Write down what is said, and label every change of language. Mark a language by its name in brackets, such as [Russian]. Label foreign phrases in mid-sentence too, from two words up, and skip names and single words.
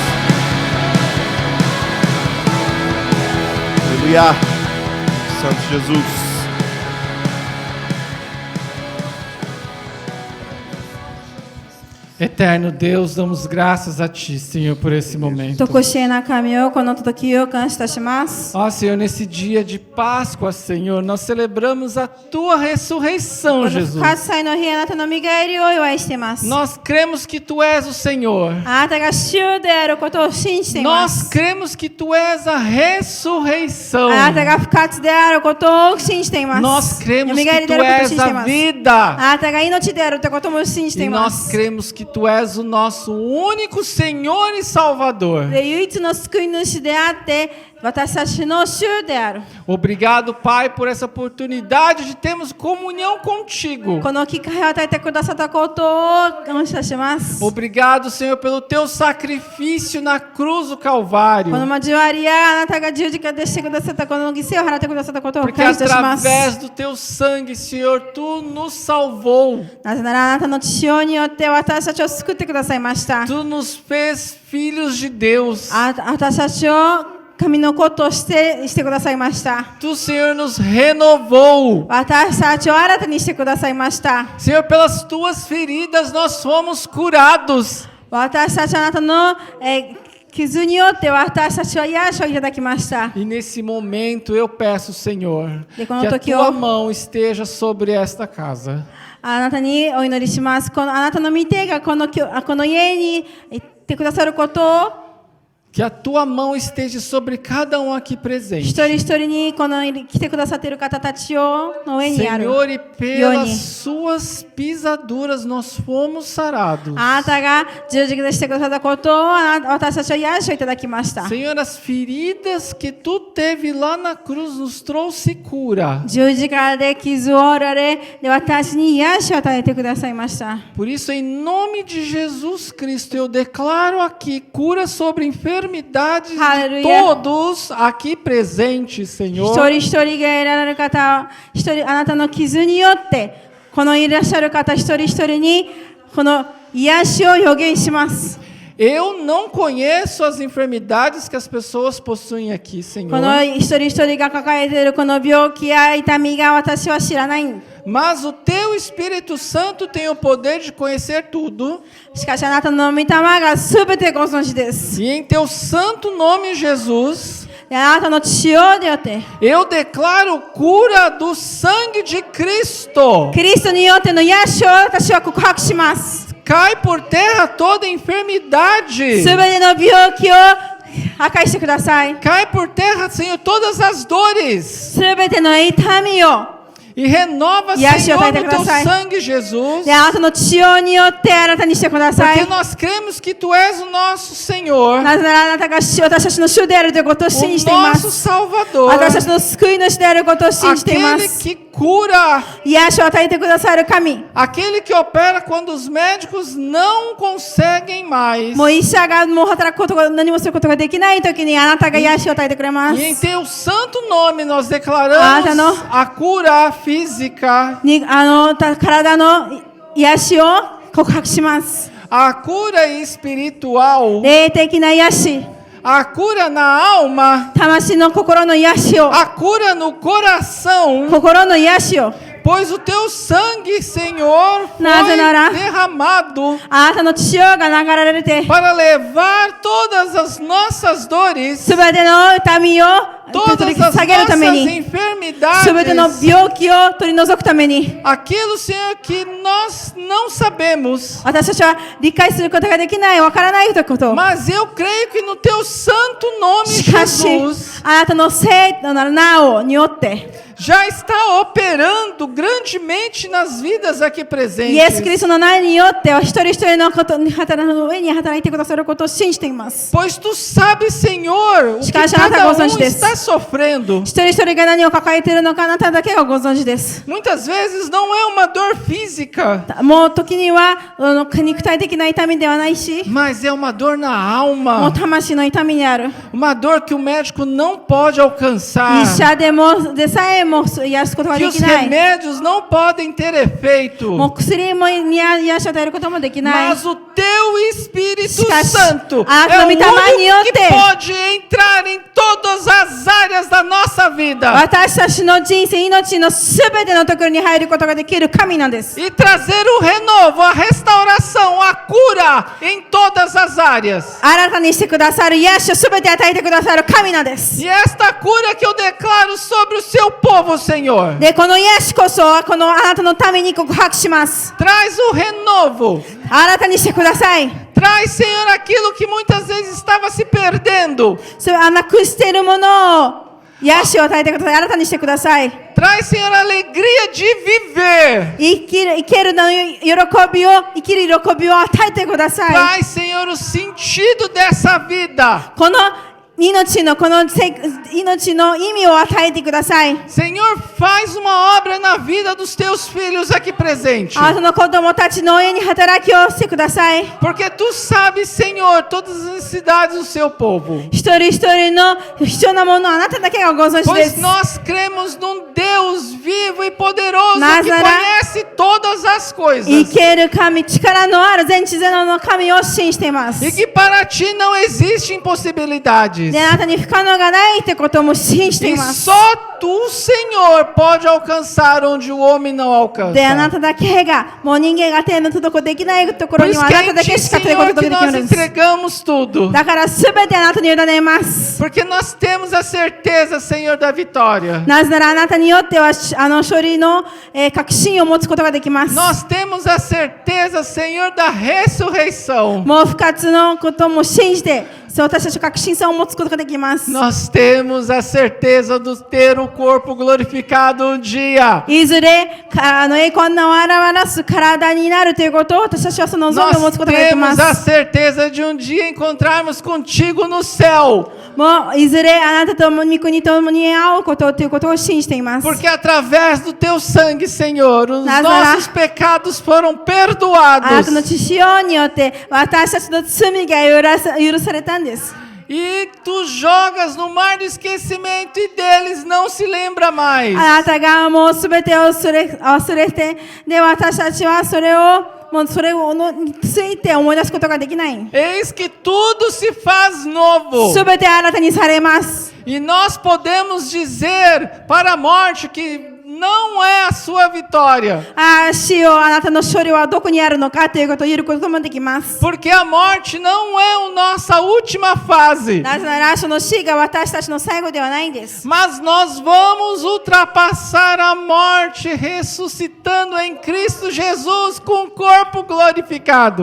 [Portuguese] Aleluia, Santo Jesus. Eterno Deus, damos graças a Ti, Senhor, por esse momento. [Japanese] とこしえな神をこの時を感謝いたします。 [Portuguese] Ó Senhor, nesse dia de Páscoa, Senhor, nós celebramos a Tua ressurreição, [Japanese] この [Portuguese] Jesus. [Japanese] 復活祭の日あなたの身帰りをお祝いしています。 [Portuguese] Nós cremos que Tu és o Senhor. [Japanese] あなたが主であることを信じていま [Portuguese] Nós [Japanese] す。 [Portuguese] cremos que Tu és a ressurreição. [Japanese] あなたが復活であることを信じています。 [Portuguese] Nós cremos [Japanese] 蘇り [Portuguese] que [Japanese] で [Portuguese] Tu [Japanese] あることを [Portuguese] és [Japanese] 信じてい [Portuguese] a [Japanese] ます。 [Portuguese] vida. [Japanese] あなたが命であるということも信じて [Portuguese] E [Japanese] いま [Portuguese] nós [Japanese] す。 [Portuguese] cremos que Tu és o nosso único Senhor e Salvador. [Japanese] で唯一の救い主であって私たちの主である。 [Portuguese] Obrigado, Pai, por essa oportunidade de termos comunhão contigo. [Japanese] この機会を与えてくださったことを感謝します。 [Portuguese] Obrigado, Senhor, pelo Teu sacrifício na cruz do [Japanese] こ [Portuguese] Calvário. [Japanese] の交わりやあなたが十字架でしてくださったこの犠牲を払ってくださったことを [Portuguese] Porque [Japanese] 感謝します。 [Portuguese] através do Teu sangue, Senhor, Tu nos salvou. [Japanese] なぜならあなたの血潮によって私たちを救ってくださいました。 [Portuguese] Tu nos fez filhos de Deus. [Japanese] 私たちを神の子としてくださいました。 [Portuguese] Tu, Senhor, nos renovou. [Japanese] 私たちを新たにしてくださいました。 [Portuguese] Senhor, pelas Tuas feridas nós fomos curados. [Japanese] 私たちあなたの、傷によって私たちは癒しをいただきました。 [Portuguese] E nesse momento eu peço, Senhor, E que quando a toqueou- Tua mão esteja sobre esta casa. [Japanese] あなたにお祈りします。あなたの御手がこの家に行ってくださることを [Portuguese] Que a Tua mão esteja sobre cada um aqui [Japanese] 一 [Portuguese] presente. [Japanese] 人一人にこの来てくださっている方たちをの上にある。 [Portuguese] Senhor, e pelas Ione. Suas pisaduras nós fomos sarados. [Japanese] あなたが十字架でしてくださったことを私たちは癒しをいただきました。 [Portuguese] Senhor, as feridas que Tu teve lá na cruz nos trouxe cura. [Japanese] 十字架で傷を負われ、で私に癒しを与えてくださいました。 [Portuguese] Por isso, em nome de Jesus Cristo, eu declaro aqui cura sobre enfermidades de Aleluia. todos aqui presentes, [Japanese] 一 [Portuguese] Senhor. [Japanese] 人一人が得られる方、あなたの傷によって、このいらっしゃる方一人一人にこの癒しを表現します。 [Portuguese] Eu não conheço as enfermidades que as pessoas possuem aqui, [Japanese] こ [Portuguese] Senhor. [Japanese] の一人一人が抱えているこの病気や痛みが私は知らない。 [Portuguese] Mas o Teu Espírito Santo tem o poder de conhecer tudo. [Japanese] しかしあなたの御霊がすべてご存知です。 [Portuguese] E em Teu santo nome, Jesus, [Japanese] であなたの血をによって、 [Portuguese] eu declaro cura do sangue de Cristo. [Japanese] キリストによっての癒しを私は告白します。 [Portuguese] Cai por terra toda enfermidade. [Japanese] すべての病気を破壊してください。 [Portuguese] Cai por terra, Senhor, todas as dores. [Japanese] すべての痛みを [Portuguese] E renova, [Japanese] 癒しを与え [Portuguese] Senhor, [Japanese] て [Portuguese] no [Japanese] くだ [Portuguese] teu [Japanese] さい。 [Portuguese] sangue, Jesus. [Japanese] で、あなたの血によってあなたにしてください。 [Portuguese] Porque nós cremos que tu és o nosso Senhor, [Japanese] なぜならあなたが私たちの主であるということを [Portuguese] o [Japanese] 信じていま [Portuguese] nosso [Japanese] す。 [Portuguese] Salvador, [Japanese] 私たちの救い主であることを信じていま [Portuguese] aquele [Japanese] す。 [Portuguese] que cura, [Japanese] 癒しを与えてくださる神。 [Portuguese] aquele que opera quando os médicos não conseguem mais. [Japanese] もう医者がもう働くことが何もすることができないときにあなたが癒しを与えてくれます。 [Portuguese] E em teu santo nome nós declaramos Ah, não. a cura física, [Japanese] に体の癒しを告白します。 [Portuguese] a cura espiritual, [Japanese] 霊的な癒し、 [Portuguese] a cura na alma, [Japanese] 魂の心の癒しを、 [Portuguese] a cura no coração, [Japanese] 心の癒しを、 [Portuguese] pois o teu sangue, Senhor, Nazaré. foi derramado [Japanese] あなたの血が流れて、 [Portuguese] para levar todas as nossas dores, [Japanese] すべての痛みを取 [Portuguese] todas [Japanese] り [Portuguese] as [Japanese] 下げるため [Portuguese] nossas [Japanese] に、すべての [Portuguese] enfermidades, [Japanese] 病気を取り除くために、 [Portuguese] aquilo, Senhor, que nós não sabemos. [Japanese] 私たちは理解することができない、わからないということを。 [Portuguese] Mas eu creio que no teu santo nome, [Japanese] しかし [Portuguese] Jesus, [Japanese] あなたの聖なる名をによって、 [Portuguese] já está operando grandemente nas vidas aqui [Japanese] イエス・キリ [Portuguese] presentes. [Japanese] ストの名によって一人一人のことに上に働いてくださることを信じています。 [Portuguese] Pois tu sabes, Senhor, o que [Japanese] Shikashi, [Portuguese] cada [Japanese] anata [Portuguese] um [Japanese] ご存知です. [Portuguese] está sofrendo. [Japanese] 一人一人が何を抱えているのかあなただけがご存知です。 [Portuguese] Muitas vezes não é uma dor física, [Japanese] もう時には肉体的な痛みではないし、 [Portuguese] mas é uma dor na [Japanese] もう [Portuguese] alma. [Japanese] 魂の痛みにある。 [Portuguese] Uma dor que o médico não pode alcançar. [Japanese] 医者でさえも癒すことが [Portuguese] Que [Japanese] で [Portuguese] os [Japanese] きない。 [Portuguese] remédios não podem ter efeito. [Japanese] もう薬も癒しを与えることもできない。 [Portuguese] Mas o teu Espírito [Japanese] Shikashi, [Portuguese] Santo a é o [Japanese] 神 霊 に [Portuguese] único que [Japanese] yotte. [Portuguese] pode entrar em todas as áreas da nossa vida [Japanese] 私たちの人生、命のすべてのところに入ることができる神なんです。 [Portuguese] e trazer o renovo, a restauração, a cura em todas as áreas. [Japanese] 新たにしてくださる癒しをすべて与えてくださる神なんです。 [Portuguese] E esta cura que eu declaro sobre o seu povo, Senhor, [Japanese] で、この癒しこそ、このあなたのために告白します。 [Portuguese] traz o renovo. [Japanese] 新たにしてください。 [Portuguese] Traz, Senhor, aquilo que muitas vezes estava se perdendo. [Japanese] それなくしているものを、癒しを与えてください。新たにしてください。 [Portuguese] Traz, Senhor, a alegria de viver. [Japanese] 生きるの喜びを、生きる喜びを与えてください。 [Portuguese] Traz, Senhor, o sentido dessa vida. [Japanese] この命の意味を与えてください。 [Portuguese] Senhor, faz uma obra na vida dos teus filhos aqui presente. [Japanese] あなたの子供たちの上に働きをしてください。 [Portuguese] Porque tu sabes, Senhor, todas as necessidades do seu povo. [Japanese] 一人一人の必要なものをあなただけがご存知で [Portuguese] Pois [Japanese] す。 [Portuguese] nós cremos num Deus vivo e poderoso que Nazaré. conhece todas as [Japanese] 生 [Portuguese] coisas. [Japanese] ける神、力のある全知全能の神を信じています。 [Portuguese] E que para ti não existem impossibilidades. [Japanese] で、あなたに不可能がないってことも信じてい [Portuguese] E [Japanese] ます。 [Portuguese] só tu, Senhor, pode alcançar onde o homem não [Japanese] で、あな [Portuguese] alcança. [Japanese] ただけが、もう人間が手の届くできないとこ [Portuguese] Por [Japanese] ろに [Portuguese] isso [Japanese] はあ [Portuguese] que [Japanese] な [Portuguese] é [Japanese] た [Portuguese] em [Japanese] だけ [Portuguese] ti, [Japanese] しか手の [Portuguese] Senhor, [Japanese] 届 [Portuguese] que [Japanese] くでき [Portuguese] nós [Japanese] るんです。 [Portuguese] entregamos tudo. [Japanese] だからすべてあなたに委ねます。 [Portuguese] Porque nós temos a certeza, Senhor, da vitória. [Japanese] なぜならあなたによっては勝利の確信を持つことができます。 [Portuguese] Nós temos a certeza, Senhor, da ressurreição. [Japanese] もう不活のことも信じて、そう私たち確信さを持つことができます。 [Portuguese] Nós temos a certeza de ter o corpo glorificado um dia. [Japanese] いずれ栄光の表す体になるということを私たちはその望みを持 [Portuguese] Nós [Japanese] つことができま [Portuguese] temos a [Japanese] す。 [Portuguese] certeza de um dia encontrarmos contigo no céu. [Japanese] もういずれあなたと御国と共に会うことということを信じています。 [Portuguese] Porque através do teu sangue, Senhor, os Nazaré. nossos pecados foram [Japanese] あな [Portuguese] perdoados. [Japanese] たの血潮によって私たちの罪が許されたんです。 [Portuguese] E tu jogas no mar do esquecimento e deles não se lembra mais. [Japanese] あなたがもうすべてを忘れて、で私たちはそれについて思い出すことができない。 [Portuguese] Eis que tudo se faz novo. [Japanese] すべて新たにされます。 [Portuguese] E nós podemos dizer para a morte que não é a sua vitória. [Japanese] 死よ、あなたの勝利はどこにあるのかということを言うこともできます。 [Portuguese] Porque a morte não é a nossa última fase. [Japanese] なぜならその死が私たちの最後ではないんです。 [Portuguese] Mas nós vamos ultrapassar a morte, ressuscitando em Cristo Jesus com o corpo glorificado.